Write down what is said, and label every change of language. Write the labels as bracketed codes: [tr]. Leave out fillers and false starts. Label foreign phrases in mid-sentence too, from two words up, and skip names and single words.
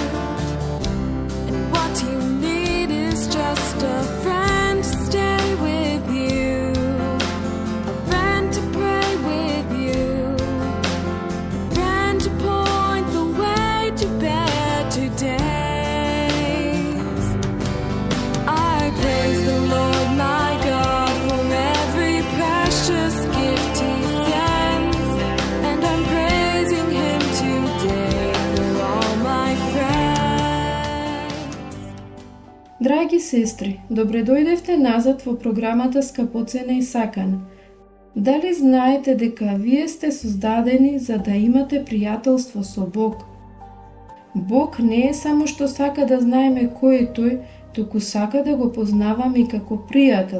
[en] And what you need is just a friend to stay with you, a friend to pray with you, a friend to point the way to better days. I praise the Lord my God for every precious gift He sends, and I'm praising Him today for all my friends. [mk] Драги сестри, добре дојдевте назад во програмата Скапоцена и сакана. Дали знаете дека вие сте создадени за да имате пријателство со Бог? Бог не е само што сака да знаеме кој е тој, туку сака да го познаваме и како пријател.